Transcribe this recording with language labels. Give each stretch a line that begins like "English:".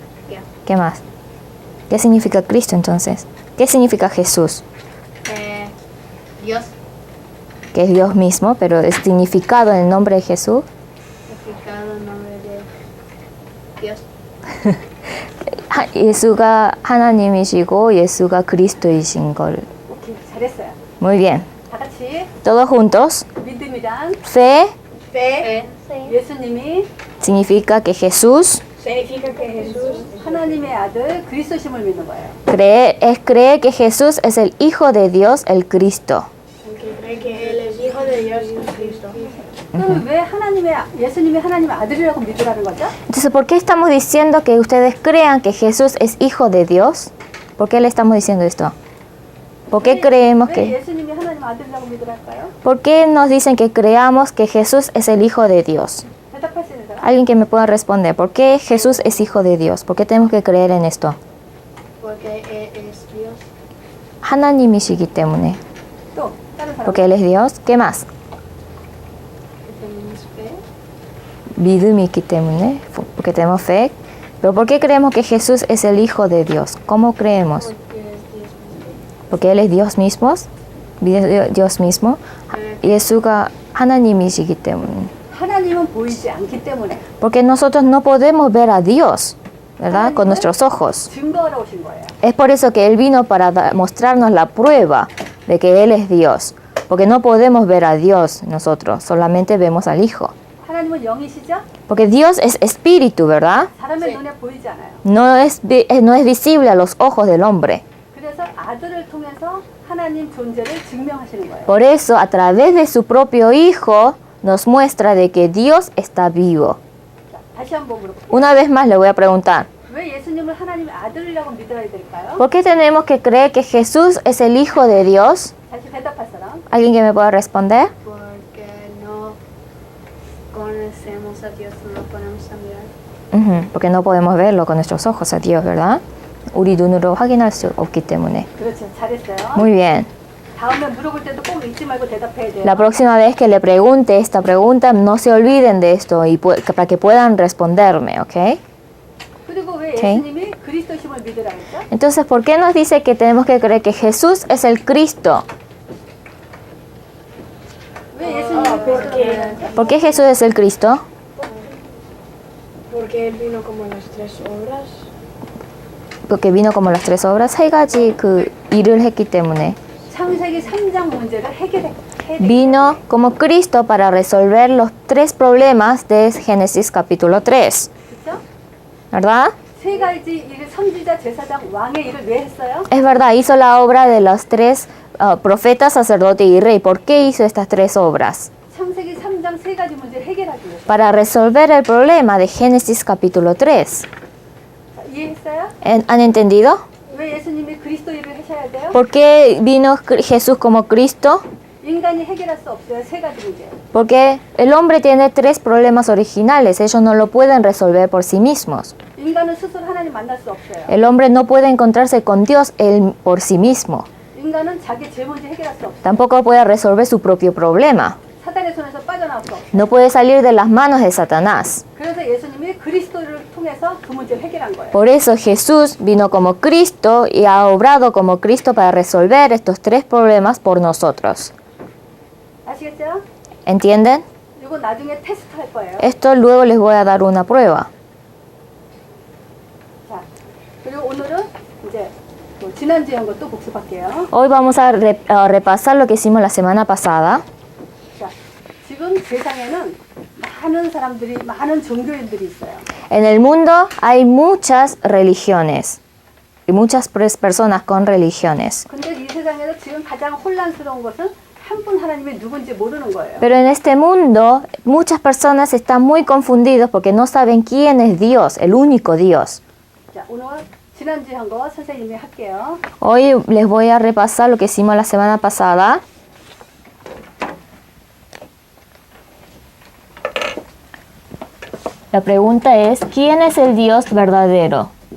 Spanish: Ya. ¿Qué más? ¿Qué significa Cristo entonces? ¿Qué significa Jesús? Dios. Que es Dios mismo, pero el significado en el nombre de Jesús. Significado en nombre de Dios.
Korean: 예수가 하나님이시고 예수가 그리스도이신 걸. 오케이, 잘했어요.
Spanish: Muy bien.
Korean: 다 같이
Spanish: Todos juntos.
Korean: 믿음이란
Spanish: Fe Fe.
Korean: 예수님이
Spanish: significa que Jesús Significa que Jesús
Korean: 하나님의 아들 그리스도심을 믿는 거예요.
Spanish: cree que Jesús es el Hijo de Dios, el Cristo. cree que Él es hijo de Dios y Cristo.
Korean: 그럼 왜 예수님이 하나님의 아들이라고 믿으라는 거죠?
Spanish: Entonces, ¿por qué estamos diciendo que ustedes crean que Jesús es Hijo de Dios? ¿Por qué le estamos diciendo esto? ¿Por qué creemos
Korean: 왜
Spanish: que...
Korean: 예수님이 하나님 아들이라고 믿으랄까요?
Spanish: ¿Por qué nos dicen que creamos que Jesús es el Hijo de Dios?
Korean: 대답할 수 있는 사람?
Spanish: Alguien que me pueda responder. ¿Por qué Jesús es Hijo de Dios? ¿Por qué tenemos que creer en esto? Porque Él es Dios.
Korean: 하나님이시기 때문에. 또 다른 사람?
Spanish: Porque Él es Dios. ¿Qué más? Tenemos fe.
Korean: 믿음이 있기 때문에.
Spanish: Porque tenemos fe. Pero ¿por qué creemos que Jesús es el Hijo de Dios? ¿Cómo creemos? Porque es Dios mismo. Porque Él es Dios mismo.
Korean: 예수가 하나님이시기 때문에. 하나님은 보이지 않기 때문에
Spanish: Porque nosotros no podemos ver a Dios, ¿verdad? Con nuestros ojos.
Korean: 증거하러 오신 거예요.
Spanish: Es por eso que Él vino para mostrarnos la prueba de que Él es Dios. Porque no podemos ver a Dios nosotros, solamente vemos al Hijo.
Korean: 하나님은 영이시죠?
Spanish: Porque Dios es espíritu, ¿verdad?
Korean: 사람의 눈에 보이지 않아요.
Spanish: No es visible a los ojos del hombre.
Korean: 그래서 아들을 통해서 하나님 존재를 증명하시는 거예요.
Spanish: Por eso, a través de su propio Hijo, nos muestra de que Dios está vivo.
Korean: 자, 다시 한번 물어볼게요.
Spanish: Una vez más le voy a preguntar,
Korean: 왜 예수님을 하나님의 아들이라고 믿어야 될까요?
Spanish: ¿por qué tenemos que creer que Jesús es el Hijo de Dios?
Korean: 다시 대답할 사람?
Spanish: ¿Alguien que me pueda responder? Porque no conocemos a Dios, no lo podemos mirar. Porque no podemos verlo con nuestros ojos a Dios, ¿verdad?
Korean: 우리 눈으로 확인할 수 없기 때문에. 그렇죠. 잘했어요.
Spanish: Muy bien.
Korean: 다음에 물어볼 때도 꼭 잊지 말고 대답해야 돼요.
Spanish: La próxima vez que le pregunte esta pregunta, no se olviden de esto y para que puedan responderme, ¿ok?
Korean: 그리고 왜 오케이. 예수님이 그리스도심을 믿으라 했죠?
Spanish: Entonces, ¿por qué nos dice que tenemos que creer que Jesús es el Cristo?
Korean: 왜 예수님이 그리스도를
Spanish: ¿Por qué Jesús es el Cristo? Porque él vino como las 3 obras. porque vino como las tres obras.
Korean: 세 가지 그 일을 했기 때문에. 창세기 3장 문제를 해결해.
Spanish: Vino como Cristo para resolver los tres problemas de Génesis capítulo 3.
Korean: 그렇죠?
Spanish: ¿Verdad?
Korean: 세 가지 일을 선지자, 제사장, 왕의 일을 왜 했어요?
Spanish: Es verdad, hizo la obra de los tres profetas, sacerdote y rey. ¿Por qué hizo estas tres obras?
Korean: 창세기 3장 세 가지 문제를 해결하기 위해서.
Spanish: Para resolver el problema de Génesis capítulo 3.
Korean: 자, 이해했어요?
Spanish: ¿Han entendido?
Korean: 왜 예수님이 그리스도 일을 하셔야 돼요?
Spanish: ¿Por qué vino Jesús como Cristo?
Korean: 인간이 해결할 수 없어요. 세 가지 문제.
Spanish: Porque el hombre tiene tres problemas originales. Ellos no lo pueden resolver por sí mismos.
Korean: 인간은 스스로 하나님 만날 수 없어요.
Spanish: El hombre no puede encontrarse con Dios él por sí mismo.
Korean: 인간은 자기 제 문제 해결할 수 없어요.
Spanish: Tampoco puede resolver su propio problema.
Korean: 사단의 손에서 빠져나올 수 없어요.
Spanish: No puede salir de las manos de Satanás.
Korean: 그래서 예수님이 그리스도를 통해서 그 문제를 해결한 거예요.
Spanish: Por eso Jesús vino como Cristo y ha obrado como Cristo para resolver estos tres problemas por nosotros.
Korean: 아시겠죠?
Spanish: ¿Entienden?
Korean: 이거 나중에 테스트 할 거예요.
Spanish: Esto luego les voy a dar una prueba.
Korean: 자, 그리고 오늘은 이제 또 지난주에 한 것도 복습할게요.
Spanish: Hoy vamos a repasar lo que hicimos la semana pasada.
Korean: 자, 지금 세상에는 많은 사람들이, 많은 종교인들이 있어요.
Spanish: En el mundo hay muchas religiones y muchas personas con religiones.
Korean: 근데 이 세상에서 지금 가장 혼란스러운 것은 한 분 하나님이 누군지 모르는 거예요.
Spanish: Pero en este mundo muchas personas están muy confundidos porque no saben quién es Dios, el único Dios.
Korean: 자, 오늘 지난주에 한 거 선생님이 할게요.
Spanish: Hoy les voy a repasar lo que hicimos la semana pasada. La pregunta es, ¿quién es el Dios verdadero?